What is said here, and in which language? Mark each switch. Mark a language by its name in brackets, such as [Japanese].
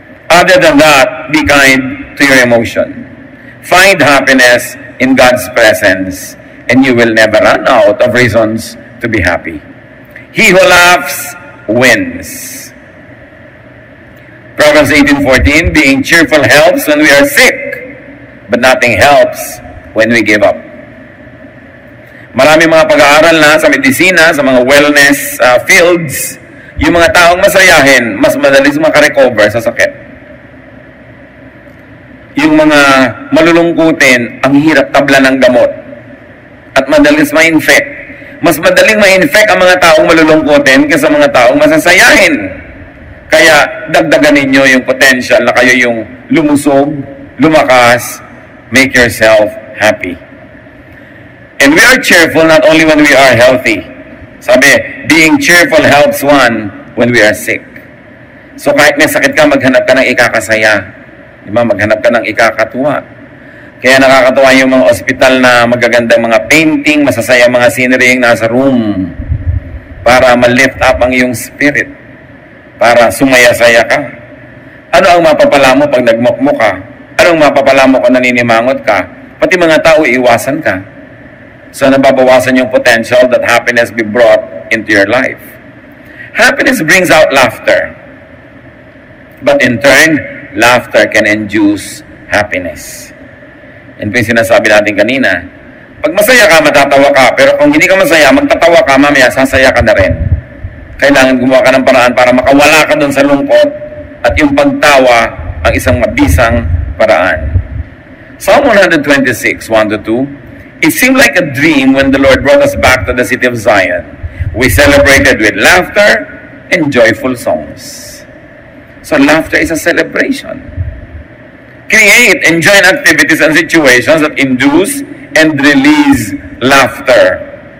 [English] Other than that, be kind to your emotion. Find happiness in God's presence, and you will never run out of reasons to be happy. He who laughs wins. Proverbs 18:14, being cheerful helps when we are sick, but nothing helps when we give up. [Filipino] Marami mga pag-aaral na sa medisina, sa mga wellness fields, yung mga taong masayahin, mas madalis makarecover sa sakit. Yung mga malulungkutin, ang hirap tabla ng gamot. At madalis ma-infect. Mas madaling ma-infect ang mga taong malulungkutin kaysa mga taong masasayahin. Kaya dagdagan ninyo yung potential na kayo yung lumusog, lumakas, [English] make yourself happy. And we are cheerful not only when we are healthy. Sabi, being cheerful helps one when we are sick. [Filipino] So kahit may sakit ka, maghanap ka ng ikakasaya. Diba? Maghanap ka ng ikakatuwa. Kaya nakakatuwa yung mga ospital na magagandang mga painting, masasaya mga scenery yung nasa room para ma-lift up ang iyong spirit. Para sumaya-saya ka. Ano ang mapapala mo pag nagmukmuk ka? Anong mapapala mo kung naninimangot ka? Pati mga tao, iiwasan ka. [English] So, [Filipino] nababawasan yung [English] potential that happiness be brought into your life. Happiness brings out laughter. But in turn, laughter can induce happiness. [Filipino] And yung sinasabi natin kanina, pag masaya ka, matatawa ka. Pero kung hindi ka masaya, magtatawa ka, mamaya, sasaya ka na rin. Kailangan gumawa ka ng paraan para makawala ka dun sa lungkot at yung pagtawa ang isang mabisang paraan. [English] Psalm 126, 1-2. It seemed like a dream when the Lord brought us back to the city of Zion. We celebrated with laughter and joyful songs. So laughter is a celebration. Create and join activities and situations that induce and release laughter.